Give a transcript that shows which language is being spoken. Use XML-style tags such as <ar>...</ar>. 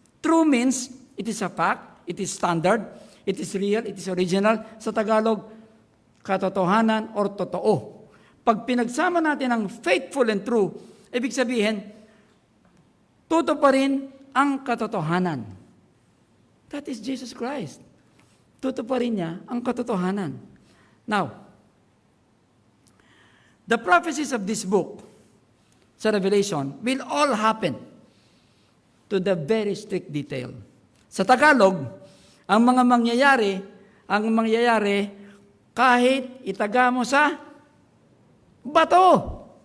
<en>True means it is a fact, it is standard, it is real, it is original.</en> <tl>Sa Tagalog, katotohanan or totoo. Pag pinagsama natin ang</tl> <en>faithful and true,</en> <tl>ibig sabihin, tutuparin ang katotohanan.</tl> <en>That is Jesus Christ.</en> <tl>Tutuparin niya ang katotohanan.</tl> <en>Now, the prophecies of this book, sa Revelation, will all happen to the very strict detail.</en> <tl>Sa Tagalog, ang mga mangyayari, kahit itaga mo sa bato.</tl>